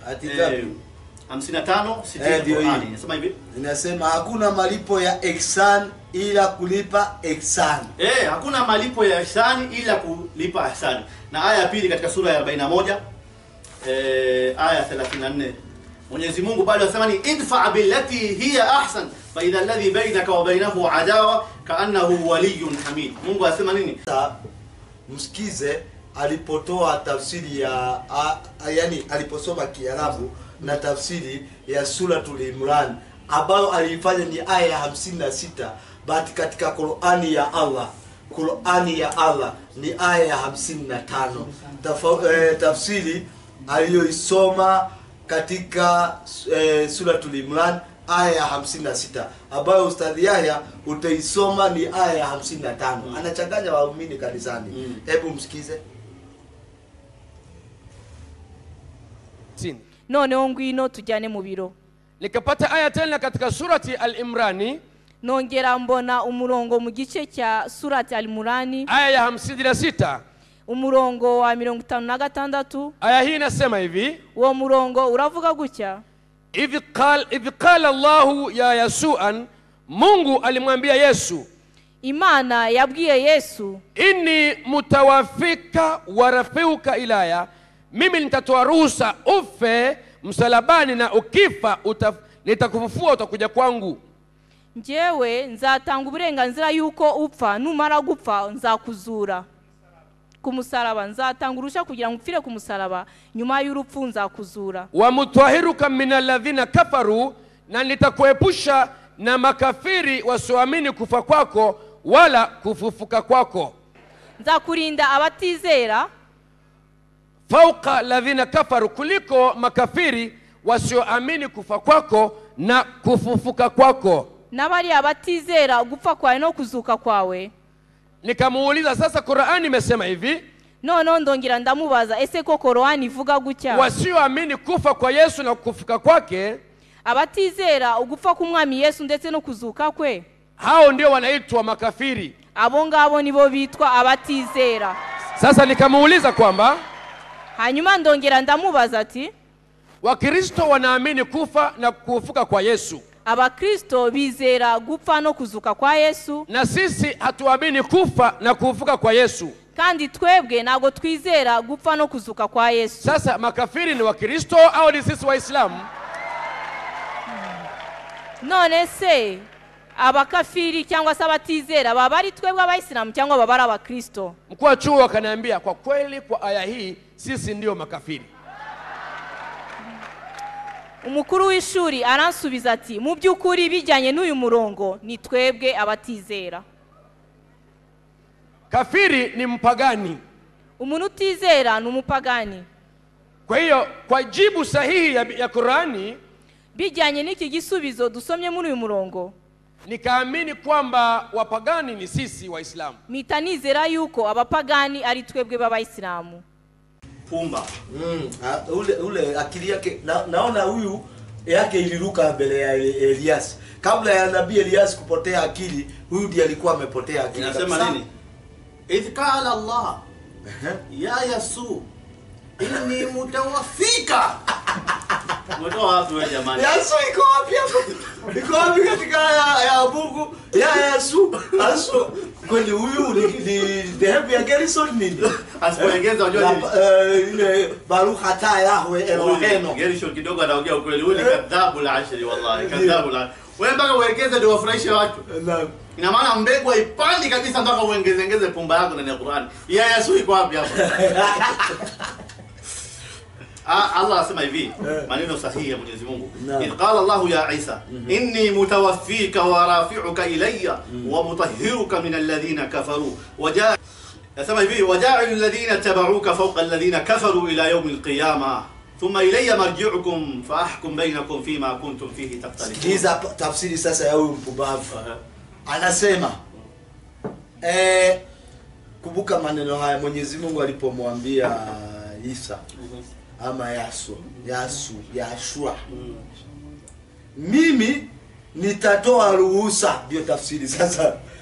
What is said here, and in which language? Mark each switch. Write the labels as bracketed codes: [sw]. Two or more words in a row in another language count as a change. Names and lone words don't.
[sw] 55 60 inasema hivi. Inasema hakuna malipo ya ihsan ila kulipa ihsan. Hakuna malipo ya ihsani ila kulipa ihsani. Na aya ya pili katika sura ya 41 aya 34. Mwenyezi Mungu bado anasema ni [ar] ادفع بالتي هي أحسن فإذا الذي بينك وبينه عداوة كأنه ولي حميد. [sw] Mungu anasema nini? Msikize alipotoa tafsiri ya yani aliposoma Kiarabu na tafsiri ya Suratul Imran ambayo alifanya ni aya ya 56, but katika Qur'ani ya Allah ni aya ya 55. Tafsiri aliyoisoma katika Suratul Imran aya ya 56 ambayo Ustadhi Yahya utaisoma ni aya ya 55. Anachanganya waumini kanisani. Hebu msikize. [rw] None ngwino tujyane mu biro. [sw] Nikapata aya tena katika surati Al-Imrani, [rw] nongera mbona umurongo mu gice cya surati Al-Imrani [sw] aya ya 56, [rw] umurongo wa 56. [sw] Aya hii inasema hivi, [rw] uwo murongo uravuga gutya: [ar] إذ قال الله يا يسوع, [sw] Mungu alimwambia Yesu, [rw] Imana yabwiye Yesu, [ar] إني متوفيك ورافعك إلي, [sw] mimi nitatoa ruhusa ufe msalabani na ukifa nitakufufua utakuja kwangu. [rw] Njyewe nzatanga uburenganzira yuko upfa, numara gupfa nzakuzura ku musaraba. Nzatanga urusha kugira ngo upfire ku musaraba, nyuma y'urupfu nzakuzura. [ar] ومطهرك من الذين كفروا, [sw] na nitakuepusha na makafiri wasioamini kufa kwako wala kufufuka kwako. [rw] Nzakurinda abatizera [ar] فوق الذين كفروا, [sw] kuliko makafiri wasioamini kufa kwako na kufufuka kwako. [rw] Nabari abatizera gupfa kwawe no kuzuka kwawe. [sw] Nikamuuliza, sasa Qur'ani imesema hivi, [rw] no ndongira ndamubaza, ese ko Qur'ani ivuga gutya? [sw] Wasioamini kufa kwa Yesu na kufufuka kwake, [rw] abatizera ugupfa kumwami Yesu ndetse no kuzuka kwe, [sw] hao ndio wanaitwa makafiri. [rw] Abo ngabo nibo bitwa abatizera. [sw] Sasa nikamuuliza kwamba, [rw] hanyuma ndongera ndamubaza ati, [sw] Wakristo wanaamini kufa na kufufuka kwa Yesu. [rw] Abakristo bizera gupfa no kuzuka kwa Yesu. [sw] Na sisi hatuamini kufa na kufufuka kwa Yesu. [rw] Kandi twebwe nago twizera gupfa no kuzuka kwa Yesu. [sw] Sasa makafiri ni Wakristo au ni sisi Waislamu? [rw] None se abakafiri cyangwa se abatizera baba ari twebwe Abayisilamu cyangwa baba ari Abakristo? [sw] Mkuu wa chuo akaniambia, kwa kweli kwa aya hii sisi ndio makafiri. [rw] Umukuru w'ishuri aransubiza ati, mu byukuri bijyanye n'uyu murongo ni twebwe abatizera. [sw] Kafiri ni mpagani. [rw] Umuntu utizera ni umupagani. [sw] Kwa hiyo kwa jibu sahihi ya Qur'ani, [rw] bijyanye n'iki gisubizo dusomye muri uyu murongo, [sw] nikaamini kwamba wapagani ni sisi Waislamu. [rw] Mitanizera yuko abapagani ari twebwe b'Abayisilamu. [sw] Pumba. Ule akili yake naona huyu yake iliruka mbele ya Elias. Kabla ya nabii Elias kupotea akili, huyu ndiye alikuwa amepotea akili. Inasema nini? [ar] إذ قال الله يا يسوع إني متوفيك. [sw] Mtoa wapi wewe jamani? Yasu iko wapi hapo? Iko wapi katika ya Mungu? [ar] يا يسوع. [sw] Kwani huyu ni dhehebu ya Gerson nini? Asipoongeza unajua nini? Ile Baruch hata Yahweh Eloheno. Gerson kidogo anaongea ukweli. Huyu ni kadhabu la ashri wallahi. Kadhabu la. Wewe mpaka uongeze ndio wafurahishe watu. Naam. Ina maana mbegu haipandi kabisa mpaka uongezengeze pumba yako ndani ya Qur'an. [ar] يا يسوع [sw] iko wapi hapo? Allah asema hivi, maneno sahihi ya Mwenyezi Mungu. [ar] إذ قال الله يا عيسى إني متوفيك ورافعك إلي ومطهرك من الذين كفروا. [sw] Asema hivi, [ar] وجاعل الذين اتبعوك فوق الذين كفروا إلى يوم القيامة. ثم إلي مرجعكم فأحكم بينكم فيما كنتم فيه تختلفون. [sw] Kiza tafsiri sasa ya huyu mpumbavu. Anasema kumbuka maneno haya Mwenyezi Mungu alipomwambia Isa ama Yashua. Mimi nitatoa ruhusa, ndio tafsiri sasa.